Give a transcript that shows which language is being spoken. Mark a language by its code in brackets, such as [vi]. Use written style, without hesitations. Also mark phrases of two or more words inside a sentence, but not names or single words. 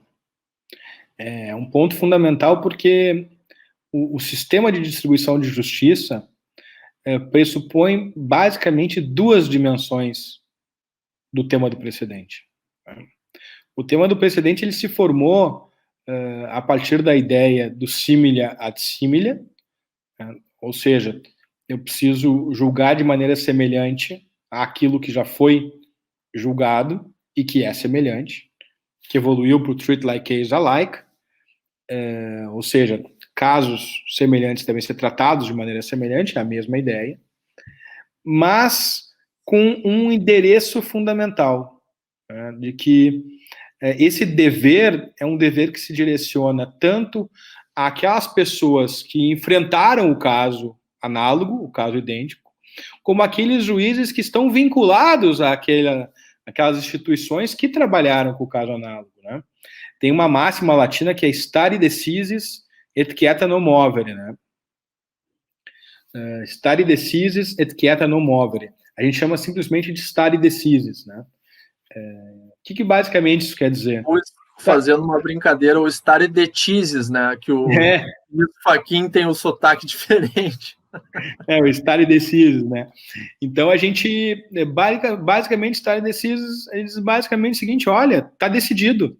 [pt] É um ponto fundamental porque o sistema de distribuição de justiça pressupõe basicamente duas dimensões do tema do precedente. O tema do precedente ele se formou a partir da ideia do [la] similia ad similia, [pt] né? Ou seja, eu preciso julgar de maneira semelhante àquilo que já foi julgado e que é semelhante, que evoluiu para [en] o treat like case alike, [pt] ou seja, casos semelhantes devem ser tratados de maneira semelhante, é a mesma ideia, mas com um endereço fundamental, né, de que esse dever é um dever que se direciona tanto àquelas pessoas que enfrentaram o caso análogo, o caso idêntico, como aqueles juízes que estão vinculados àquelas instituições que trabalharam com o caso análogo, né? Tem uma máxima latina que é [la] stare decisis et quieta non movere, [pt] né? [la] Stare decisis et quieta non movere. [pt] A gente chama simplesmente de [la] stare decisis, [pt] né? O que basicamente isso quer dizer? Fazendo uma brincadeira, o [la] stare decisis, [pt] né? Que o Fachin tem um sotaque diferente. O [la] stare decisis, [pt] né? Então a gente, basicamente, [la] stare decisis, [pt] ele diz basicamente o seguinte: olha, está decidido.